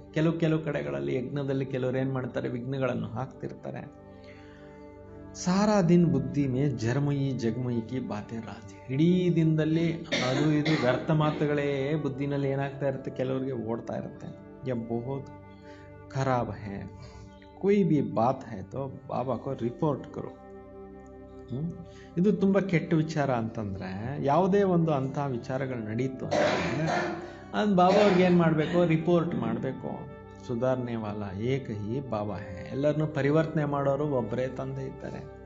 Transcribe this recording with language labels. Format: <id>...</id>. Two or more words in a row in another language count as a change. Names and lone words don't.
<kn>ಕೆಲವು ಕಡೆಗಳಲ್ಲಿ ಯಜ್ಞದಲ್ಲಿ ಕೆಲವರು ಏನು ಮಾಡ್ತಾರೆ? ವಿಘ್ನಗಳನ್ನು ಹಾಕ್ತಿರ್ತಾರೆ.</kn> <hi>सारा दिन बुद्धि में जरमयी जगमयी की बातें राजी.</hi> <kn>ಇಡೀ ದಿನದಲ್ಲಿ ಅದು ಇದು ವ್ಯರ್ಥ ಮಾತುಗಳೇ ಬುದ್ಧಿನಲ್ಲಿ ಏನಾಗ್ತಾ ಇರುತ್ತೆ? ಕೆಲವರಿಗೆ ಓಡ್ತಾ ಇರುತ್ತೆ.</kn> <hi>ये बहुत खराब है, कोई भी बात है तो बाबा को रिपोर्ट करो.</hi> <kn>ಇದು ತುಂಬ ಕೆಟ್ಟ ವಿಚಾರ ಅಂತಂದರೆ, ಯಾವುದೇ ಒಂದು ಅಂಥ ವಿಚಾರಗಳು ನಡೀತು ಅಂದರೆ ಅದು ಬಾಬಾ ಅವ್ರಿಗೆ ಏನು ಮಾಡಬೇಕು? ರಿಪೋರ್ಟ್ ಮಾಡಬೇಕು.</kn> <hi>सुधारने वाला एक ही बाबा है.</hi> <kn>ಎಲ್ಲರನ್ನೂ ಪರಿವರ್ತನೆ ಮಾಡೋರು ಒಬ್ಬರೇ ತಂದೆ ಇದ್ದಾರೆ.</kn>